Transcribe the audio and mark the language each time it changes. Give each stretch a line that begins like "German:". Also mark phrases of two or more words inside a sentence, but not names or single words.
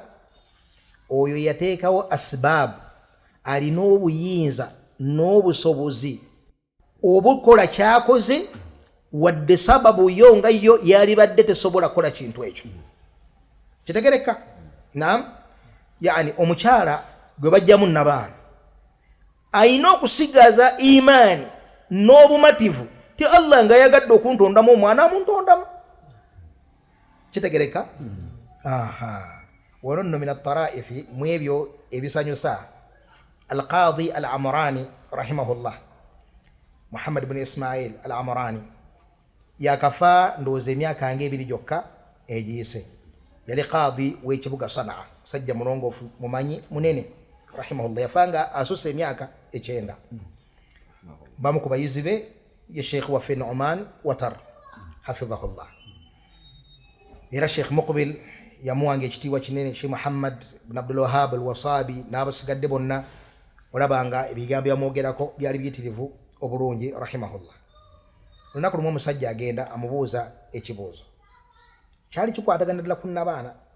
Ganda: oyo yateekawo asbaabu alina obuyinza n'obusobozi obukola kyakoze wadde sababu yo nga yo yalibadde tesobola kola kintu ekyo kitegereka naam yani omukyala gwe bajjamu nabaana ayina okusigaza imaani n'obumativu ti Allah nga yagadde okuntondamu omwana amuntondamu kitegereka wano nno
Arabic: من الطرائف
Ganda: mu ebyo ebisanyusa al-Qadi al-Amrani rahimahullah Muhammad ibn Ismail al-Amrani yakafa ndowooza emyaka nga ebiri gyokka egiyise yali qadi w'ekibuga Sanaa sajja mulongoofu mumanyi munene rahimahullah yafanga asusa emyaka 9 bamu ku bayizi be ye Sheikh waffe Nu'man Watar hafidhahullah era Sheikh Muqbil yamuwanga ekitiibwa kinene Sheikh Muhammad ibn Abdul Wahhab al-Wasabi n'abasigadde bonna olabanga ebigambo byamwogerako byali biyitirivu obulungi rahimahullah lunaku lumu omusajja agenda amubuuza ekibuuzo kyali kikwatagana ddala ku nabaana